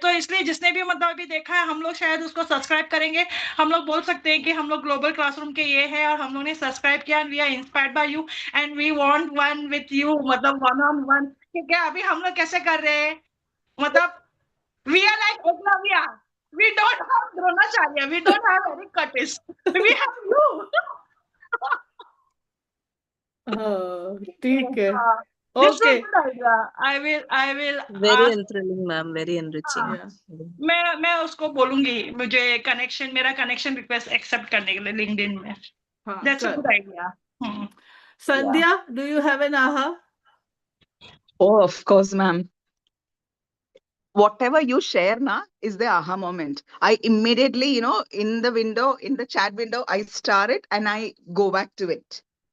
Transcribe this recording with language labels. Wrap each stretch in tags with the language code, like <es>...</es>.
<hi>तो इसलिए जिसने भी मतलब अभी देखा है, हम लोग शायद उसको सब्सक्राइब करेंगे. हम लोग बोल सकते हैं कि हम लोग ग्लोबल क्लासरूम के ये है और हम लोग ने सब्सक्राइब किया,</hi> <en>and we are inspired by you and we want one with you,</en> <hi>मतलब</hi> <en>one on one.</en> <hi>ठीक है, अभी हम लोग कैसे कर रहे हैं, मतलब</hi> <en>we are like Eklavya. We don't have Dronacharya. We don't have Eric Curtis. We have you.</en> <hi>हाँ, ठीक है.</hi> <en>This is a Okay. good idea. I will very ask. thrilling, ma'am. Very enriching. Yeah.</en> <hi>मैं उसको बोलूंगी मुझे मेरा connection request accept करने के लिए लिंक्डइन में. हाँ,</hi> <en>That's a</en> <hi>कर.</hi> <en>good idea. Sandhya, do you have an aha? Oh, of course, ma'am. Whatever you share na is the aha moment. I immediately, in the window, in the chat window, I star it and I go back to it.</en>